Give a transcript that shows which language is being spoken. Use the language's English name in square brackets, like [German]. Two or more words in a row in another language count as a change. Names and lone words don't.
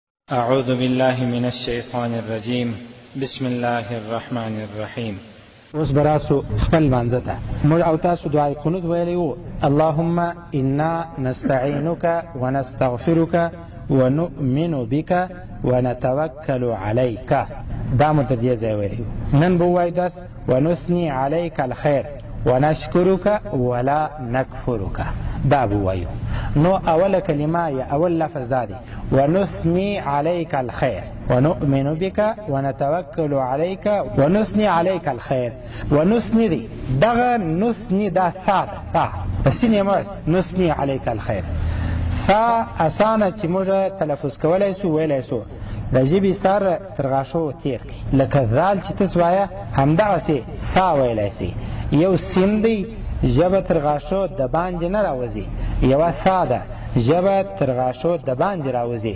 [Arabic] أعوذ بالله من الشيطان الرجيم. بسم الله الرحمن الرحيم. [Pashto] اوس براسو خپل مانځه ته موږ او تاسو دعای قنوت ویلی وو: [Arabic] اللهم انا نستعینک ونستغفرک ونؤمن بك ونتوکل علیک. [Pashto] دا مو تر دې ځای ویلی وو. نن به ووایو داس: [Arabic] ونثني علیک الخیر ونشکرک ولا نکفرک. [Pashto] دا به ووایو. نو اوله کلمه یا اول لفظ دا دی: [Arabic] ونثني عليك الخير ونؤمن بك ونتوكل عليك ونثني عليك الخير. [Pashto] ونثني دی دغه نثني دا ثا بس سینې [Arabic] نثني عليك الخير. [Pashto] ثا اسانه چې موږ تلفظ کولی سو ویلی سو د ژبې سر تر غاښو تیر کړي، لکه ذال چې تاسو وایه همدغسې ثا ویلی سي. یو سین دی ژبه تر غاښو د باندې نه راوځي، یوه ثا ده ژبه تر غاښو د باندې راوځي.